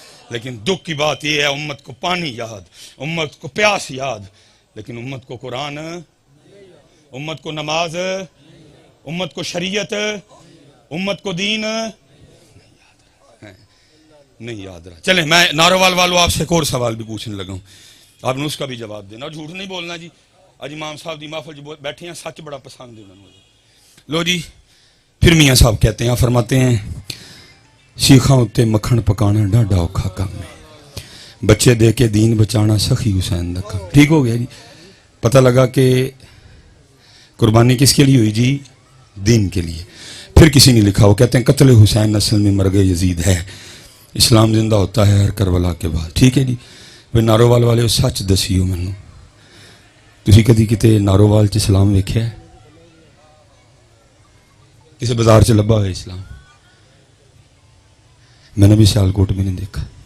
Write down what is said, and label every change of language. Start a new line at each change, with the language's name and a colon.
Urdu: لیکن دکھ کی بات یہ ہے امت کو پانی یاد، امت کو پیاس یاد، لیکن امت کو قرآن، امت کو نماز، امت کو شریعت، امت کو دین نہیں یاد رہا. چلیں میں ناروال والوں آپ سے ایک اور سوال بھی پوچھنے لگا ہوں، آپ نے اس کا بھی جواب دینا، جھوٹ نہیں بولنا جی. آج امام صاحب دی محفل جو بیٹھے ہیں سچ بڑا پسند ہے انہوں نے. لو جی پھر میاں صاحب کہتے ہیں، فرماتے ہیں
Punjabi: شیخاں اتے مکھن پکانا ڈاڈا اوکھا کام ہے. بچے دے کے دین بچانا سخی حسین دا کام.
Urdu: ٹھیک ہو گیا جی. پتہ لگا کہ قربانی کس کے لیے ہوئی جی؟ دین کے لیے. پھر کسی نے لکھا، وہ کہتے ہیں قتل حسین اصل میں مرگ یزید ہے، اسلام زندہ ہوتا ہے ہر کربلا کے بعد.
Punjabi: ٹھیک ہے جی. پھر نارووال والے سچ دسیو مینوں، تسی کدی کتے نارووال چ اسلام ویکھیا ہے؟ کسی بازار چ لبا ہوئے اسلام؟
Urdu: میں نے بھی سیالکوٹ بھی نہیں دیکھا.